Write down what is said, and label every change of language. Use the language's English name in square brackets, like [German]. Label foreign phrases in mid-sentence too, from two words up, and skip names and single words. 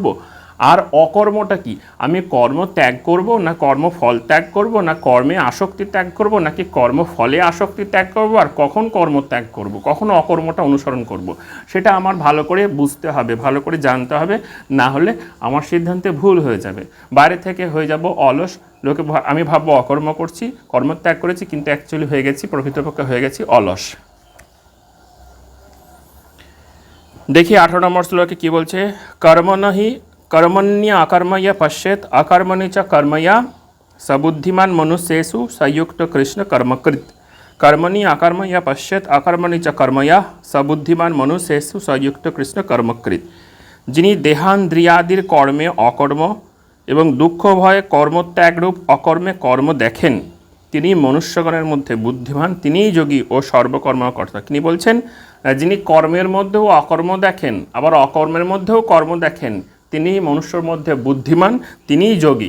[Bangla] আর অকর্মটা কি, আমি কর্ম ত্যাগ করব না কর্মফল ত্যাগ করব, না কর্মে আসক্তি ত্যাগ করব নাকি কর্মফলে আসক্তি ত্যাগ করব, আর কখন কর্ম ত্যাগ করব, কখন অকর্মটা অনুসরণ করব, সেটা আমার ভালো করে বুঝতে হবে, ভালো করে জানতে হবে, না হলে আমার সিদ্ধান্তে ভুল হয়ে যাবে। বাইরে থেকে হয়ে যাব অলস, লোকে আমি ভাববো অকর্ম করছি, কর্মত্যাগ করেছি, কিন্তু অ্যাকচুয়ালি হয়ে গেছি, প্রকৃতপক্ষে হয়ে গেছি অলস। দেখি 18 নম্বর শ্লোকে কি বলছে, [Sanskrit] কর্মণহি कर्मण्य अकर्मय पश्येत अकर्मणि च कर्मया सबुद्धिमान मनुष्येषु संयुक्त कृष्ण कर्मकृत। कर्मणि अकर्मय पश्येत अकर्मणि च कर्मया सबुद्धिमान मनुष्येषु संयुक्त कृष्ण कर्मकृत। [Bangla] যিনি দেহান্দ্রিয়াদির কর্মে অকর্ম এবং দুঃখ ভয়ে কর্মত্যাগরূপ অকর্মে কর্ম দেখেন, তিনি মনুষ্যগণের মধ্যে বুদ্ধিমান, তিনিই যোগী ও সর্বকর্মকর্তা। তিনি বলছেন যিনি কর্মের মধ্যেও অকর্ম দেখেন, আবার অকর্মের মধ্যেও কর্ম দেখেন, তিনি মনুষ্যর মধ্যে বুদ্ধিমান, তিনিই যোগী।